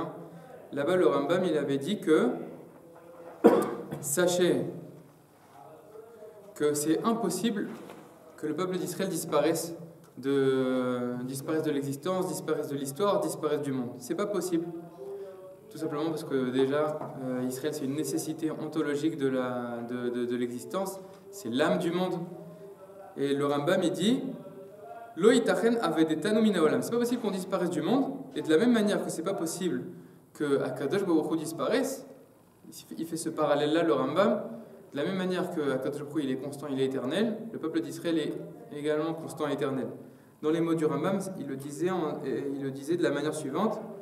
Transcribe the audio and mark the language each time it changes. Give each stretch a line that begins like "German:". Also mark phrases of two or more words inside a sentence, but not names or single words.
French: Là-bas, le Rambam, il avait dit que sachez que c'est impossible que le peuple d'Israël disparaisse de l'existence, disparaisse de l'histoire, disparaisse du monde. C'est pas possible. Tout simplement parce que déjà, Israël, c'est une nécessité ontologique de l'existence. C'est l'âme du monde. Et le Rambam, il dit
Hebrew: לא יתכן אבדתנו מן העולם.
French: C'est pas possible qu'on disparaisse du monde. Et de la même manière que c'est pas possible que
Hebrew: הקדוש ברוך הוא
French: disparaisse, il fait ce parallèle-là, le Rambam. De la même manière que
Hebrew: הקדוש ברוך הוא,
French: il est constant, il est éternel, le peuple d'Israël est également constant et éternel. Dans les mots du Rambam, il le disait de la manière suivante.